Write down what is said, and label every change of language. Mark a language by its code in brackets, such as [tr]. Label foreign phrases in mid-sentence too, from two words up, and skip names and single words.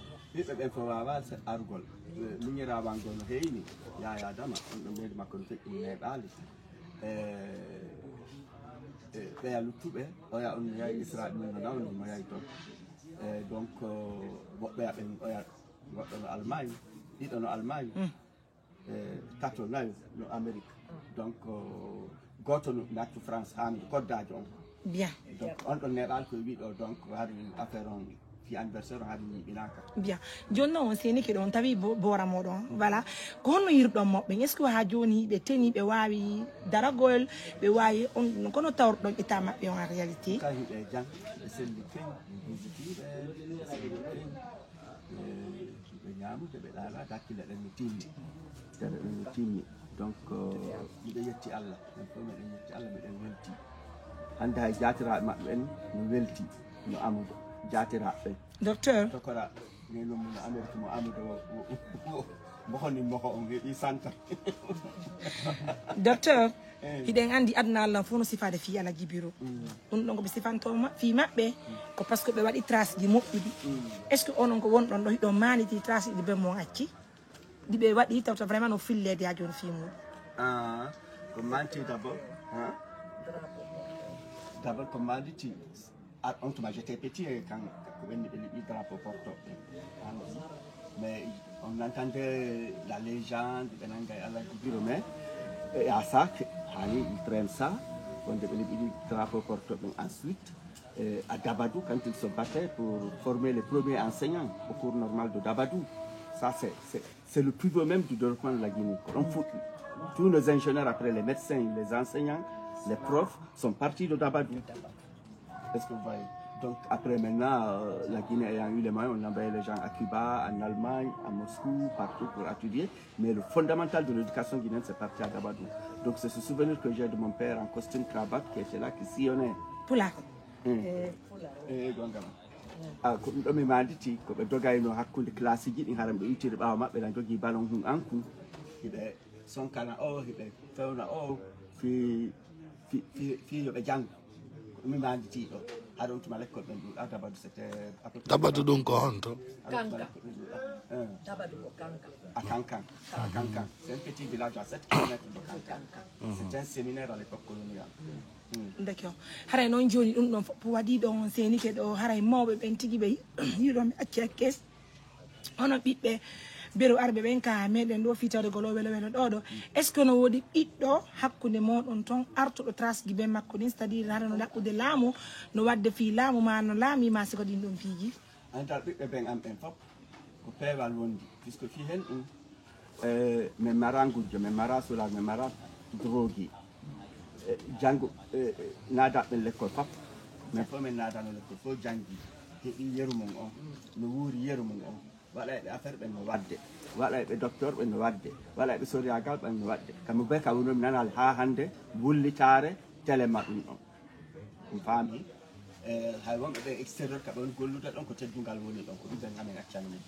[ff] Ɓiɓɓe ɓen fof wawa argol miñirawan gol no heyni Yaya Dama on ɗo meydi makko no feƴƴi neeɓali ɓeya luttuɓe oya on yahi Israel mum no nawni mo yahi toon donc woɓɓeya ɓen oya goɗɗo no Allemagne ɗiɗo no Allemagne tato nayo no Amérique donc goto no nattu France Hamid koddajo on bien donc on ɗon neɗal ko wiɗo donc hari affaire on fi anniversaire on hari ñiɓinaka bien joni noon on seni ke ɗon tawi bora moɗon voilà ko honno yirɗon moɓɓe [fr] est ce que [ff] ha joni ɓe teni ɓe wawi daragol ɓe wawi on kono tawrɗon état maɓɓe on [fr] en réalité [ff] ka hiɓe jang ɓe selli keñ visitiɓe selli keñ ɓe ñamude ɓe ɗala dakkille ɗen no timmi tere ɗen no timmi donc miɗo yetti Allah en fof meɗen yetti Allah meɗen welti hande hay jatiraɓe maɓɓe en no welti no Amadou jatiraɓe ɓen docteur tokora neno mo no Amérique mo Amadou mohoni moko on heeɓi santa docteur hiɗen andi aduna Allah fof no sifade fi ala jibiro ɗum ɗon koɓe sifantoma fi maɓɓe ko par ce que ɓe waɗi trace ji moƴƴuɗi [fr] est ce que [ff] onon ko wonɗon ɗo hiɗon maniti trace ɗi ɓe mo acci ɗiɓe waɗi tawta vraiment no fillede ha joni fi muɗum ko manti [fr] d'abord d'abord [ff] ko manditi on tuma [fr] j'étais petit quand [ff] ko ɓenni ɓe liɓi drapeau portoɓe [fr] mais on entendait la légende [ff] ɓe nanga e Allah jibiro [fr] mais et à ça hani il traîne ça [ff] wonde ɓe liɓi drapeau portoɓe [fr] ensuite à Dabadou quand ils se battaient pour former les premiers enseignants au cours normal de Dabadou. Ça, c'est le pivot même du développement de la Guinée. Tous nos ingénieurs, après les médecins, les enseignants, les profs, sont partis de Dabadou. Est-ce que vous voyez? Donc après maintenant, la Guinée ayant eu les moyens, on envoyait les gens à Cuba, en Allemagne, à Moscou, partout pour étudier. Mais le fondamental de l'éducation guinéenne, c'est parti à Dabadou. Donc c'est ce souvenir que j'ai de mon père en costume cravate qui était là, qui sillonnait. Poula. [ff] Ko ɗum ɗo mi manditi ko ɓe dogayno hakkude classe ji ɗi haram ɓe ittide ɓaawa maɓɓe ɗan jogii ballon hum anku hiɓe sonkana o hiɓe fewna o fi yoɓe janngo ko ɗum mi manditi ɗo haɗa on tuma l'école ɓen ɗuɗa Dabadou c'était Dabadou ɗum ko honto Dabadou ko [fr] Kankan c'est un petit village à 7 km de Kankan c'est un séminaire à l'époque coloniale. [ff] D'accord haray noon joni ɗum ɗon fof waɗi ɗon senike ɗo haray mawɓe ɓen tigui ɓe yiɗon ɓe acci hakkes hono ɓiɓɓe bero arɓe ɓen ka meɗen ɗo fitade golo welo welo ɗo ɗo [fr] est ce que [ff] no woodi ɓiɗɗo hakkude moɗon toon artuɗo trace ji ɓen makko ɗin [fr] c'est à dire [ff] hara no ɗaɓɓude laamu no wadde fi laamu ma no laamima siko ɗin ɗon piiji andal ɓiɓɓe ɓen am ɓen fof ko peewal wondi puisque fi hen ɗum min mara gujjo min mara solar min mara drogue janngo naadaɓe l'école fof min fof min naadano l'école fof janngi heeɓi yeru mum on no wuuri yeru mum on waɗayɓe affaire ɓen no wadde waɗayɓe docteur ɓen no wadde waɗayɓe soriyagal ɓen no wadde kamɓe ɓe ka wonomi nanal ha hannde wullitare téléma ɗum ɗon ɗum faami hay wonɓe ɓe extérieur kaɓe woni gollude ɗon ko teddungal woni ɗon ko ɗum ɓen amen accani min